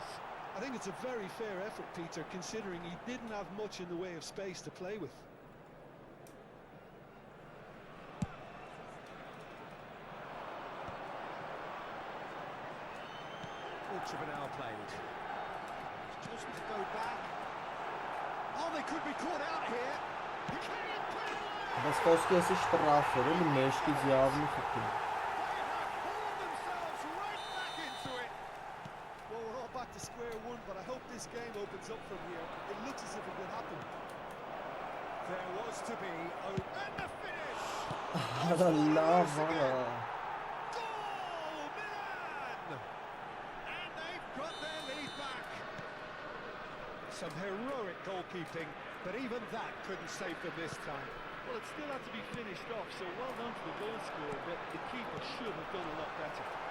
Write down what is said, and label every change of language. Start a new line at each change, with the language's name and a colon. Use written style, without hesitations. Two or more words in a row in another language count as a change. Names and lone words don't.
English: I think it's a very fair effort, Peter, considering he didn't have much in the way of space to play with. Ultra played. He's chosen to go back. Oh, they could be caught out here.
Armenian: Մոսկովսկի էսի շտրաֆ էր, էլի մեջքից явно խփի։
English: Well, we're all back to square one, but I hope this game opens up from here. It looks as if it will happen. There was to be, and the finish!
Armenian: Արա լավ արա։
English: Goal, Milan! And they've got their lead back. Some heroic goalkeeping, but even that couldn't save them this time. Well, it still had to be finished off, so well done to the goal scorer, but the keeper should have done a lot better.